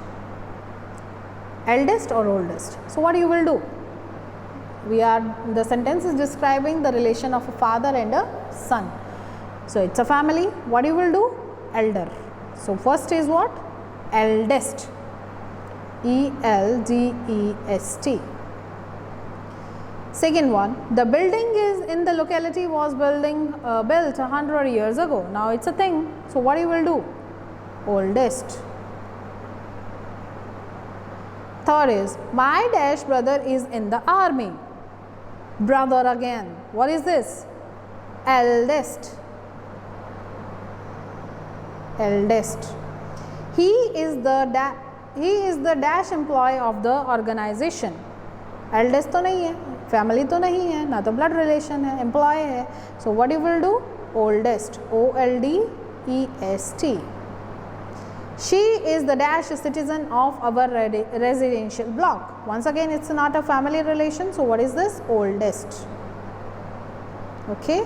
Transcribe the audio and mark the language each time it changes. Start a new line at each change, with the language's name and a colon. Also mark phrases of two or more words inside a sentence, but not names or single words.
English: Eldest or oldest? So what you will do? The sentence is describing the relation of a father and a son. So it's a family. What you will do? Elder. So first is what? Eldest. E-L-D-E-S-T. Second one, the building is in the locality was built 100 years ago. Now it's a thing. So what you will do? Oldest. Third is, my brother is in the army. Brother again. What is this? eldest. Eldest. He is the dash employee of the organization.
Hindi: Eldest तो नहीं है, family तो नहीं है, ना तो
English: blood relation
Hindi: है, employee है.
English: So what you will do? Oldest. OLDEST. She is the dash citizen of our residential block. Once again, it's not a family relation. So what is this? Oldest. Okay.